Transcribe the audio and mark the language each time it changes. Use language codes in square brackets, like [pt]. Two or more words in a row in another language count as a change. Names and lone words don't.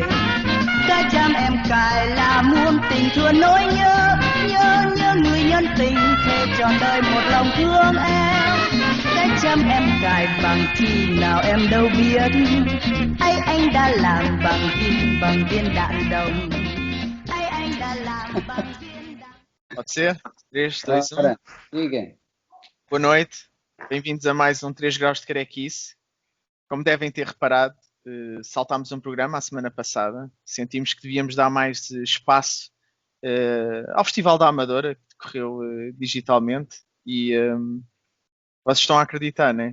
[vi] Cái chăm em cài là muôn tình thương nỗi nhớ, nhớ người nhân tình thề trọn đời một lòng thương em. Cái chăm em cài bằng chi nào em đâu biết, ấy anh đã làm bằng viên đạn đồng. Ấy anh đã làm bằng viên đạn. [pt] Pode ser? 3, 2, 1. Diga. Boa noite, bem-vindos a mais um 3 graus de carequice. Como devem ter reparado, saltámos um programa a semana passada. Sentimos que devíamos dar mais espaço ao Festival da Amadora, que decorreu digitalmente, e vocês estão a acreditar, né?